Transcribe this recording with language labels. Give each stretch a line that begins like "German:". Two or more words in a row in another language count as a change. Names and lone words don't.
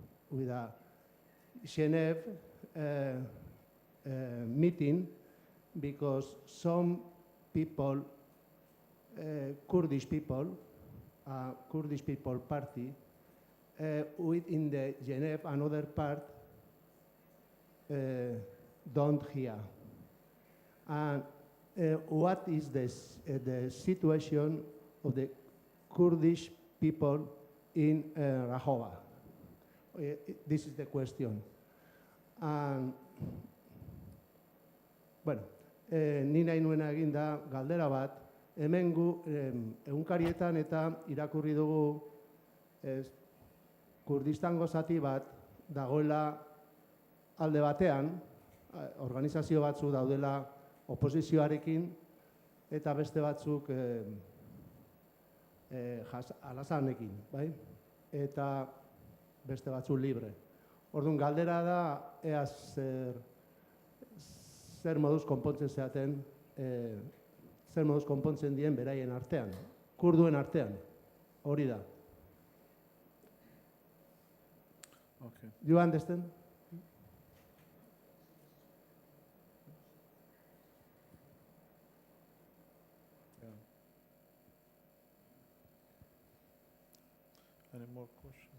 English: Geneva meeting, because some people, Kurdish people party, within the Geneva, another part don't hear. And what is the situation of the Kurdish people in Rahova? This is the question. And,
Basque: bueno, ni nahi nuena eginda galdera bat, hemen gu egunkarietan eta irakurri dugu Kurdistango zati bat dagoela alde batean, organizazio batzu daudela oposizioarekin, eta beste batzuk alazanekin, bai? Eta beste batzu libre. Orduan, galdera da, ea zer moduz konpontzen zeaten, zer moduz konpontzen dien beraien artean, kurduen artean, hori da.
English: Okay. You understand? Any more questions?